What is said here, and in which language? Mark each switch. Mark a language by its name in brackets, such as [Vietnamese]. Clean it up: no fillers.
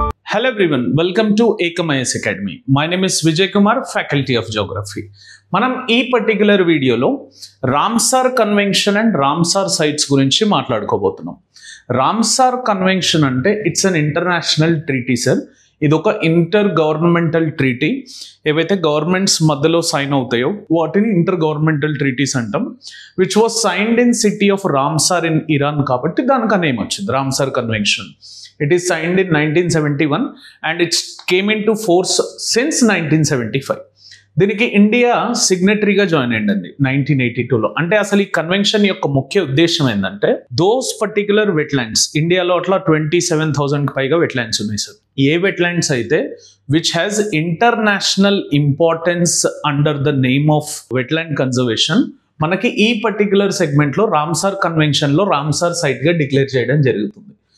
[English] Hello everyone, welcome to Ekam IAS Academy. My name is Vijay Kumar, Faculty of Geography. [Telugu] మనం ఈ particular వీడియోలో Ramsar convention and Ramsar sites గురించి మాట్లాడుకోబోతున్నాం. Ramsar convention అంటే [English] it's an international treaty [Telugu] sir. ఇది ఒక inter governmental treaty. ఏవైతే governments మధ్యలో sign అవుతాయో వాటిని ఇంటర్ గవర్నమెంటల్ ట్రీటీస్ అంటాం. [English] which was signed in city of Ramsar in Iran, [Telugu] కాబట్టి దానికి నేమ్ వచ్చింది [English] Ramsar convention. It is signed in 1971 and it came into force since 1975. [Telugu] దీనికి ఇండియా సిగ్నటరీగా జాయిన్ అయ్యింది 1982లో. అంటే అసలు ఈ కన్వెన్షన్ యొక్క ముఖ్య ఉద్దేశం ఏంటంటే దోస్ పర్టికులర్ వెట్లాండ్స్, ఇండియాలో అట్లా 27,000 పైగా వెట్లాండ్స్ ఉన్నాయి సార్. ఏ వెట్లాండ్స్ అయితే [English] which has international importance [Telugu] under the name of wetland conservation, మనకి ఈ పర్టికులర్ సెగ్మెంట్లో రామ్సార్ కన్వెన్షన్లో రామ్సార్ సైట్గా డిక్లేర్ చేయడం జరుగుతుంది.